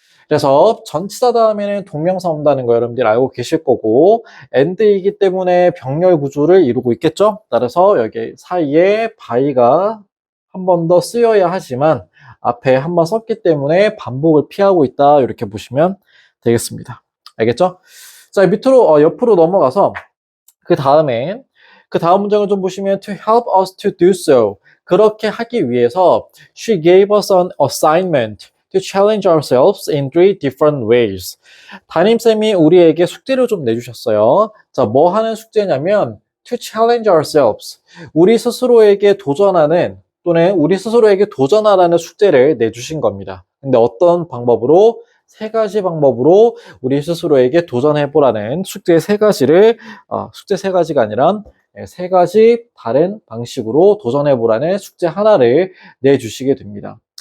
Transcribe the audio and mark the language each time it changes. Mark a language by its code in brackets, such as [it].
[ko] 그래서 전치사 다음에는 동명사 온다는 거 여러분들 알고 계실 거고 and이기 때문에 병렬 구조를 이루고 있겠죠. 따라서 여기 사이에 by가 한 번 더 쓰여야 하지만 앞에 한 번 썼기 때문에 반복을 피하고 있다 이렇게 보시면 되겠습니다. 알겠죠? 자, 밑으로 옆으로 넘어가서 그 다음 문장을 좀 보시면 [en] to help us to do so [ko] 그렇게 하기 위해서 [en] she gave us an assignment to challenge ourselves in three different ways. [ko] 담임쌤이 우리에게 숙제를 좀 내주셨어요. 자, 뭐 하는 숙제냐면 [en] to challenge ourselves. [ko] 우리 스스로에게 도전하는 또는 우리 스스로에게 도전하라는 숙제를 내주신 겁니다. 근데 어떤 방법으로? 세 가지 방법으로 우리 스스로에게 도전해보라는 숙제 세 가지를, 숙제 세 가지가 아니라 세 가지 다른 방식으로 도전해보라는 숙제 하나를 내주시게 됩니다.